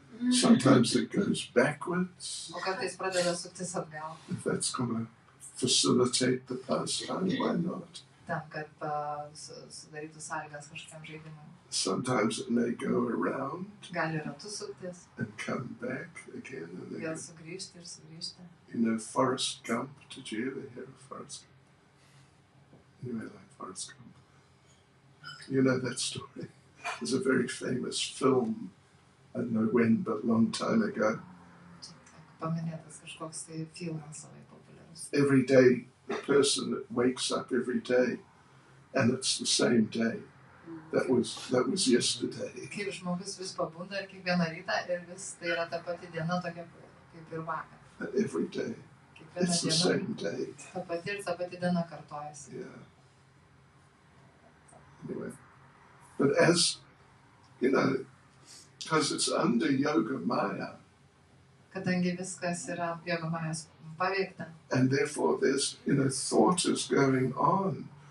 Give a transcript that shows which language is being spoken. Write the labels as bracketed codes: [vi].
[en] Sometimes it goes backwards. [lt] O kartais pradeda suktis atgal. [en] If that's going to facilitate the pastime, why not? [lt] Tam, kad sudarytų sąlygas kažkokiam žaidimui. [en] Sometimes it may go around [lt] Gali ratu suktis, [en] and come back again and [lt] vėl [en] again. [lt] sugrįžti ir sugrįžti. [en] Forrest Gump. Did you ever hear of Forrest Gump? Anyway, like Forrest Gump. You know that story. There's a very famous film, I don't know when, but a long time ago. [lt] Paminėtas kažkoks tai filmas labai populiarus. [en] Every day, the person wakes up every day, and it's the same day. That was yesterday. [lt] Kaip žmogus vis pabunda ir kiekvieną rytą ir vis tai yra ta pati diena tokia kaip ir vakar. [en] Every day. [lt] Kiekviena [en] It's the [lt] diena [en] same day. [lt] ta pati ir ta pati diena kartojasi. [en] Yeah. Anyway. But as, because it's under Yoga Maya, [lt] Kadangi viskas yra jogo majos paveikta. [en] and therefore there's, thought is going on.